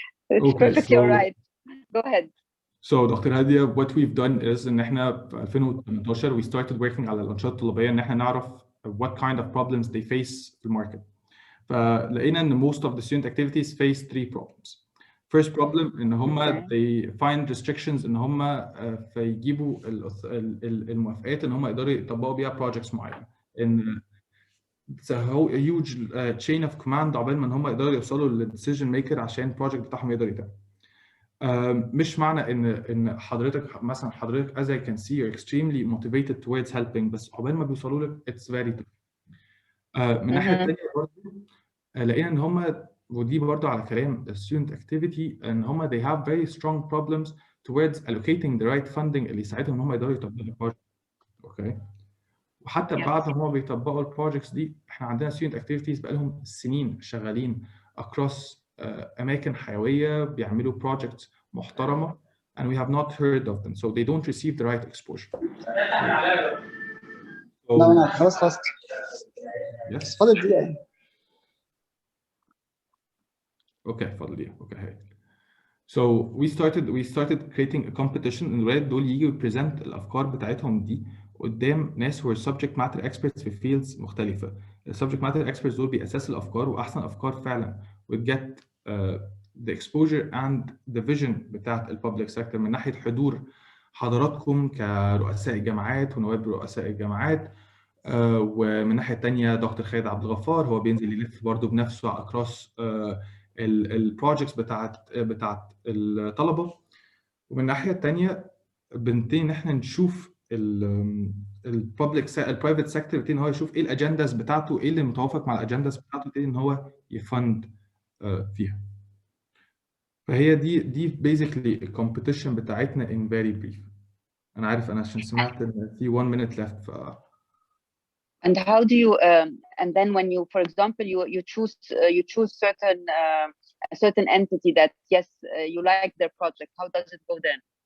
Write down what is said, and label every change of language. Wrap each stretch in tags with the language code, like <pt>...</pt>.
<en>It's okay, perfectly all right. Go ahead. So, Dr. Hadia, what we've done is</en> <ar>إن إحنا في</ar> <en>2018 we started working</en> <ar>على الأنشطة الطلابية إن إحنا نعرف</ar> <en>what kind of problems they face</en> <ar>في الماركت. فلقينا إن</ar> <en>most of the student activities face 3 problems. First problem</en> <ar>إن هم</ar> <en>they find restrictions</en> <ar>إن هم فيجيبوا الموافقات إن هم يقدروا يطبقوا بيها projects معينة. إن</ar> <en>it's a huge chain of command</en> <ar>عقبال ما هم يقدروا يوصلوا للديسيجن ميكر عشان البروجكت بتاعهم يقدر يتم. مش معنى إن حضرتك مثلا</ar> <en>as I can see you're extremely motivated towards helping</en> <ar>بس عقبال ما بيوصلوا لك</ar> <en>it's very tough.</en> <ar>من ناحية تانية برضه لقينا إن هم ودي برضه على كلام student activity ان هم</ar> <en>they have very strong problems towards allocating the right funding</en> <ar>اللي يساعدهم ان هم يقدروا يطبقوا البروجكت. اوكي. وحتى بعد ما هم بيطبقوا البروجكتس دي احنا عندنا student activities بقالهم سنين شغالين across اماكن حيويه بيعملوا projects محترمه</ar> <en>and we have not heard of them so they don't receive the right exposure.</en> <ar>لا خلاص.</ar> <en>Yes.</en> <ar>فاضل دقيقة. Okay, فاضل دقيقة.</ar> <en>Okay. So we started creating a competition</en> <ar>ان الولاد دول يجوا يبريزنت الافكار بتاعتهم دي قدام ناس</ar> <en>who are subject matter experts في fields مختلفة.</en> <ar>subject matter experts دول بيأسسوا الافكار واحسن افكار فعلا</ar> <en>would get the exposure and the vision</en> <ar>بتاعت الببليك سيكتور من ناحية حضور حضراتكم كرؤساء الجامعات ونواب رؤساء الجامعات. ومن ناحية تانية دكتور خالد عبد الغفار هو بينزل يلف برضه بنفسه across البروجكتس بتاعت الطلبة. ومن الناحية التانية بنبتدي ان احنا نشوف البرايفت سيكتور بيبتدي ان هو يشوف ايه الاجنداز بتاعته ايه اللي متوافق مع الاجنداز بتاعته يبتدي ان هو يفند فيها. فهي دي بيزيكلي الكومبيتيشن بتاعتنا</ar> <en>in very brief.</en> <ar>انا عارف انا عشان سمعت ان في</ar> <en>1 minute left And how do you and then when you for example you choose certain a certain entity that yes you like their project, how does it go then?</en>